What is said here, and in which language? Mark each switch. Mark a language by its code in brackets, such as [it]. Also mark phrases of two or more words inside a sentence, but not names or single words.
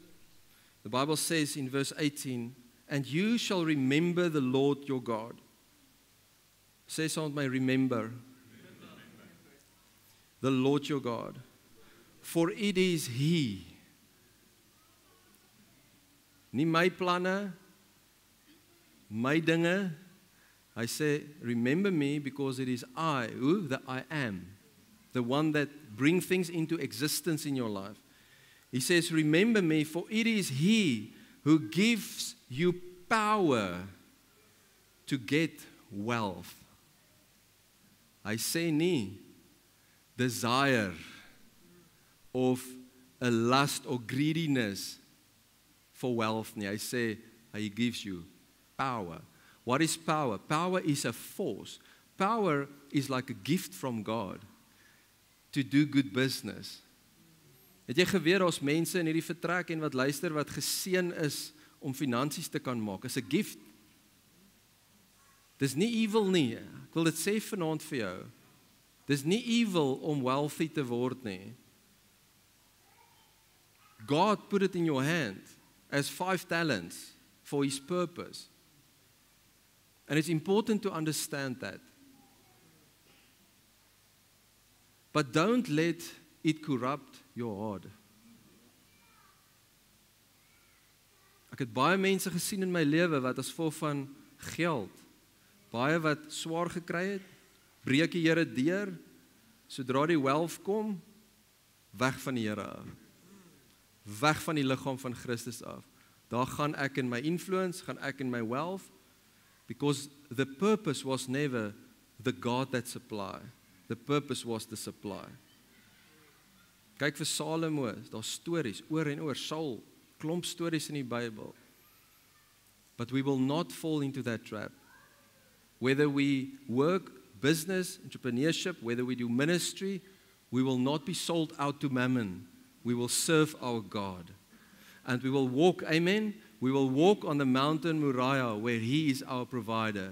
[en] The Bible says in verse 18, and you shall remember the Lord your God. Say someone may remember. The Lord your God. For it is He. [af] Nie my planne, my dinge. [en] I say, remember me because it is I, who? That I am. The one that brings things into existence in your life. He says, remember me, for it is He who gives you power to get wealth. [af] Hy sê nie [en] desire of a lust or greediness for wealth [af] nie. Hy sê, [en] He gives you power. What is power? Power is a force. Power is like a gift from God to do good business. [af] Het jy geweet daar's mense in hierdie vertrek en wat luister wat geseën is om finansies te kan maak? Is 'n gift. Dis nie evil nie. Ek wil dit sê vanaand vir jou. Dis nie evil om wealthy te word nie. [en] God put it in your hand as 5 talents for His purpose. And it's important to understand that. But don't let it corrupt your heart. [af] Ek het baie mense gesien in my lewe wat as gevolg van geld, baie wat swaar gekry het, breek die Here deur, sodra die wealth kom, weg van die Here af. Weg van die liggaam van Christus af. Daar gaan ek in my influence, gaan ek in my wealth, [en] because the purpose was never the God that supply. The purpose was the supply. [af] Kyk vir Salomo, daar's stories oor en oor, Saul, klomp stories in die Bybel. [en] But we will not fall into that trap. Whether we work, business, entrepreneurship, whether we do ministry, we will not be sold out to mammon. We will serve our God. And we will walk, amen? We will walk on the mountain Moriah where He is our provider.